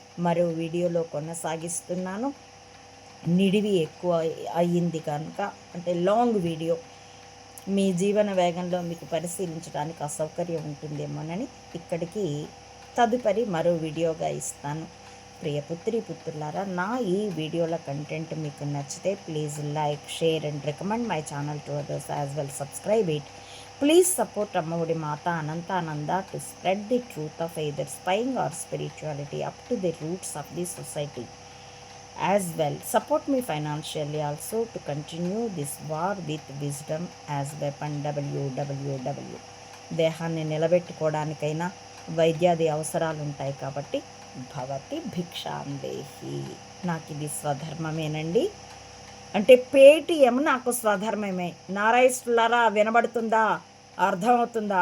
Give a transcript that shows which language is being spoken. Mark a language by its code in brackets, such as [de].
[te] మరో వీడియోలో కొనసాగిస్తున్నాను. నిడివి ఎక్కువ అయ్యింది కనుక, అంటే లాంగ్ వీడియో, మీ జీవన వేగంలో మీకు పరిశీలించడానికి అసౌకర్యం ఉంటుందేమోనని ఇక్కడికి తదుపరి మరో వీడియోగా ఇస్తాను. ప్రియపుత్రి పుత్రులారా, నా ఈ వీడియోల కంటెంట్ మీకు నచ్చితే [en] Please like, share and recommend my channel to others as well. Subscribe it. Please support Ammavudi Mata Anantananda to spread the truth of either spying or spirituality up to the roots of the society. As well, support me financially also to continue this war with wisdom as weapon. www. [te] దేహాన్ని నిలబెట్టుకోవడానికైనా వైద్యాది అవసరాలు ఉంటాయి కాబట్టి [sa] భవతి భిక్షాందేహి. [te] నాకు ఇది స్వధర్మమేనండి. అంటే Paytm నాకు స్వధర్మమే. నారాయిస్తులారా, వినబడుతుందా? అర్థమవుతుందా?